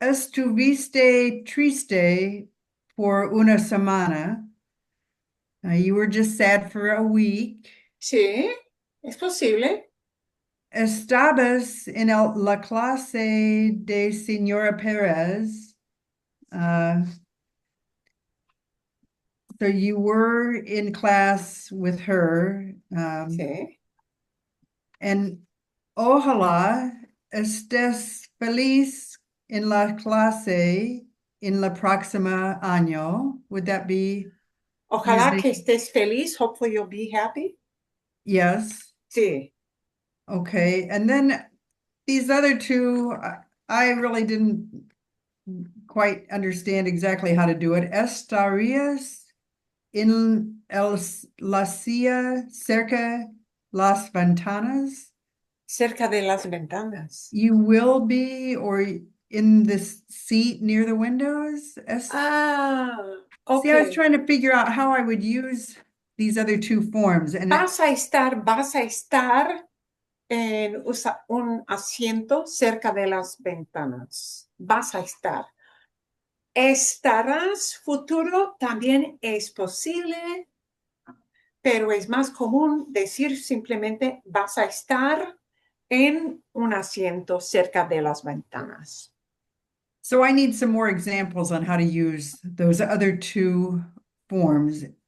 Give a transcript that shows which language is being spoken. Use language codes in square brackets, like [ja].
[es] Estuviste triste por una semana. [en] You were just sad for a week. [es] Sí, es posible. Estabas en la clase de Señora Perez. [en] So you were in class with her. [es] Sí. [en] And [es] ojalá estés feliz en la clase en la próxima año. [en] Would that be [es] Ojalá que [en] using? [es] estés feliz. [en] Hopefully you'll be happy. Yes. [es] Sí. [en] Okay. And then these other two, I really didn't quite understand exactly how to do it. [es] Estarías en la silla cerca las ventanas. Cerca de las ventanas. [en] You will be, or in this seat near the windows. Ah, See, I was Ok. trying to figure out how I would use these other two forms, and [es] Vas a estar en un asiento cerca de las ventanas. Vas a estar. Estarás futuro también es posible, pero es más común decir simplemente vas a estar en un asiento cerca de las ventanas. [en] so I need some more examples on how to use those other two forms.